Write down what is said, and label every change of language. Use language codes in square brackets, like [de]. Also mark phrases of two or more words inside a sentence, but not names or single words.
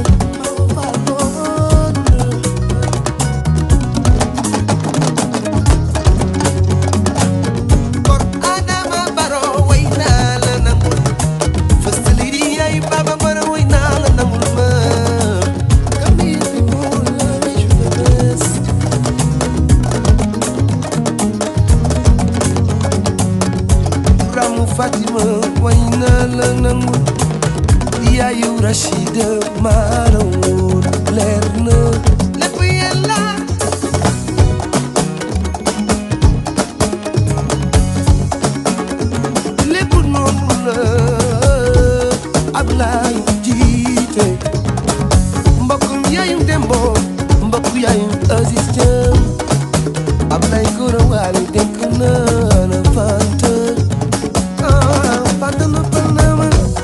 [wo] Kor Adama Barrow way naa la nangul [en] First Lady [wo] yaay Baba Barrow way naa la nangul ma. [en] Gambia people, I wish you the best. [wo] Ramu Fatima way naa la nangul yaayu Rashida maa la wóor leer na lépp yàlla. Lépp noonu la Ablaye jiite mbokkum yaayu Dembo mbokk yaayu Aziz Jam Ablaye Gora Wali dénk naa la Fanta Fanta noppal naa ma